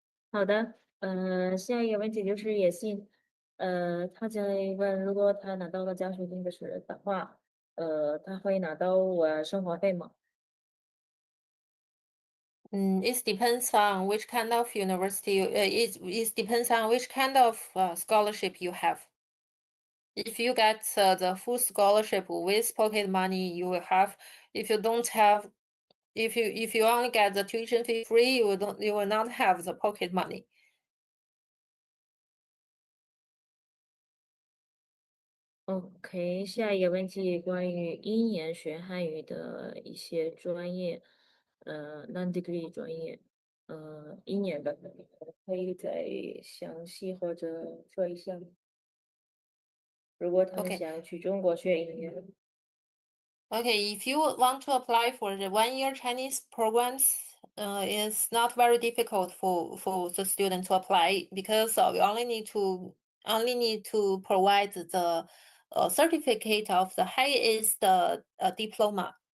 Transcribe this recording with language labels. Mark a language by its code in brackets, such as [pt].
[zh] 好的，下一个问题就是野信，他在问，如果他拿到了奖学金的话，他会拿到生活费吗？ [en] It depends on which kind of university. It depends on which kind of scholarship you have. If you get the full scholarship with pocket money, you will have. If you don't have, if you only get the tuition fee free, you will not have the pocket money. [zh] OK，下一个问题关于一年学汉语的一些专业，non-degree 专业，一年的，可以再详细或者说一下吗？如果他们 [en] Okay. [zh] 想去中国学一年。 [en] Okay, if you want to apply for the 1-year Chinese programs, is not very difficult for the student to apply, because we only need to provide the certificate of the highest diploma.